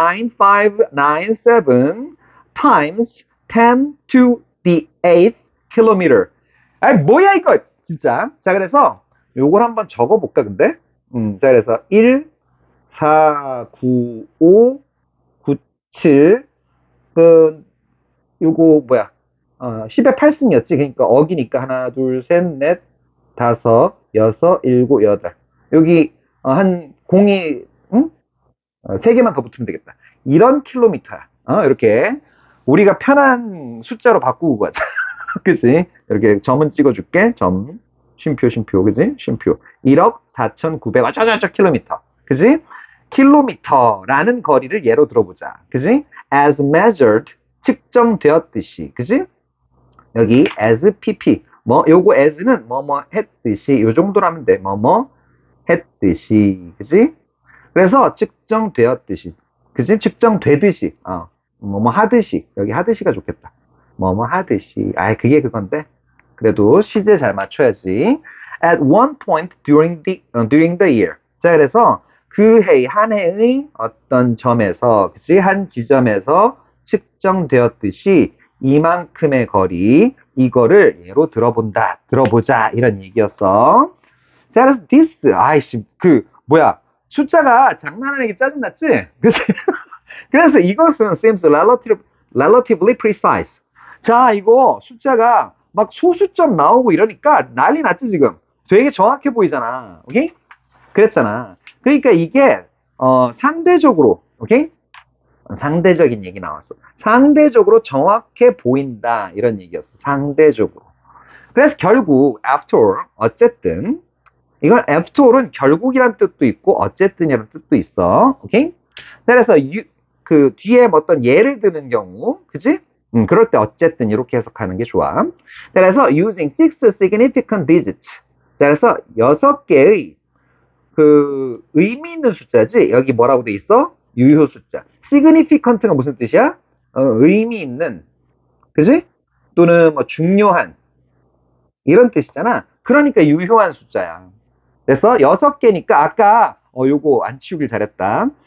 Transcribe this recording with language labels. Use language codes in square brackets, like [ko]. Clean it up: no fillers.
[en] 1.49597 times 10 to the 8th kilometer. [ko] 뭐야 이거 진짜. 자, 그래서 요걸 한번 적어볼까 근데? 자, 그래서 1, 4, 9, 5, 9, 7, 요거 뭐야? 10의 8승이었지. 그러니까 어기니까 하나, 둘, 셋, 넷, 다섯, 여섯, 일곱, 여덟. 여기 한 공이 응? 3개만 더 붙으면 되겠다. 이런 킬로미터야. 이렇게 우리가 편한 숫자로 바꾸고 가자. 그치? 이렇게 점은 찍어줄게. 점, 쉼표, 그지? 쉼표. 1억 4,900, 어쩌저쩌 킬로미터. 그지? 킬로미터라는 거리를 예로 들어보자. 그지? [en] As measured, [ko] 측정되었듯이. 그지? 여기 as pp. 요거 as는 뭐뭐 했듯이. 요 정도로 하면 돼. 뭐뭐 했듯이. 그지? 그래서 측정되었듯이. 그지? 측정되듯이. 뭐뭐 하듯이. 여기 하듯이가 좋겠다. 뭐뭐 하듯이. 그게 그건데. 그래도 시제 잘 맞춰야지. [en] at one point during the year. [ko] 자, 그래서 그 해, 한 해의 어떤 점에서, 그치? 한 지점에서 측정되었듯이 이만큼의 거리, 이거를 예로 들어보자, 이런 얘기였어. 자, 그래서 this, 아이씨, 숫자가 장난하는 게 짜증났지? 그치? 그래서 이것은 [en] seems relatively precise. [ko] 자, 이거 숫자가 막 소수점 나오고 이러니까 난리 났지, 지금. 되게 정확해 보이잖아. 오케이? 그랬잖아. 그러니까 이게, 상대적으로, 오케이? 상대적인 얘기 나왔어. 상대적으로 정확해 보인다. 이런 얘기였어. 상대적으로. 그래서 결국, after all, 어쨌든, 이건 after all은 결국이란 뜻도 있고, 어쨌든이라는 뜻도 있어. 오케이? 그래서, 그 뒤에 뭐 어떤 예를 드는 경우, 그지? 그럴 때 어쨌든 이렇게 해석하는 게 좋아. 그래서 [en] using six significant digits. [ko] 자, 그래서 6개의 그 의미 있는 숫자지. 여기 뭐라고 돼 있어? 유효 숫자. significant가 무슨 뜻이야? 의미 있는, 그지? 또는 뭐 중요한 이런 뜻이잖아. 그러니까 유효한 숫자야. 그래서 6개니까 아까 요거 안 치우길 잘했다.